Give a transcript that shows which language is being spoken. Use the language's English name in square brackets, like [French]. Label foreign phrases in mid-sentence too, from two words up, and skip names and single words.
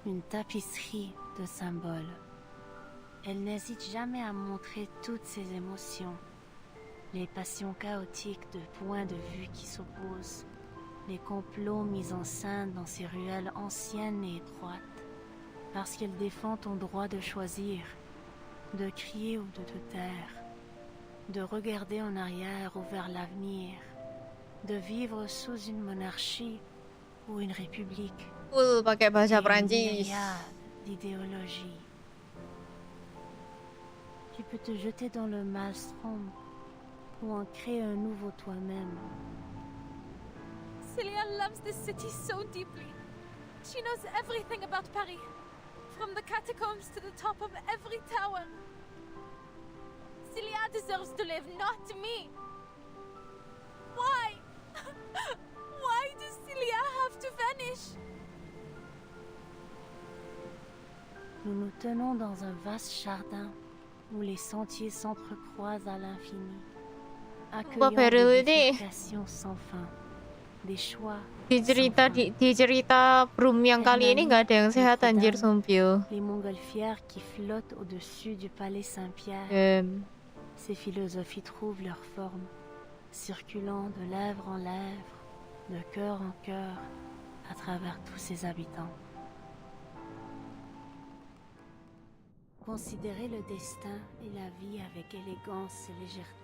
[French] une tapisserie de symboles. Elle n'hésite jamais à montrer toutes ses émotions, les passions chaotiques de points de vue qui s'opposent, les complots mis en scène dans ces ruelles anciennes et étroites, parce qu'elle défend ton droit de choisir, de crier ou de te taire, de regarder en arrière ou vers l'avenir, de vivre sous une monarchie ou une république. [Indonesian] Pakai bahasa [French] Et une Prancis. myriade d'idéologies. Tu peux te jeter dans le maelstrom ou en créer un nouveau toi-même. [English] Celia loves this city so deeply. She knows everything about Paris, from the catacombs to the top of every tower. Celia deserves to live, not me. Why? Why does Celia have to vanish? [French] Nous nous tenons dans un vaste jardin où les sentiers s'entrecroisent à l'infini, accueillant Beryl des ini bifurcations sans fin, des choix [Indonesian] di cerita Brum yang kali ini nggak ada yang sehat anjir sumpil. [French] les montgolfières qui flottent au-dessus du palais Saint-Pierre. Ces philosophies trouvent leur forme, circulant de lèvre en lèvre, de cœur en cœur, à travers tous ses habitants. Considérer le destin et la vie avec élégance et légèreté.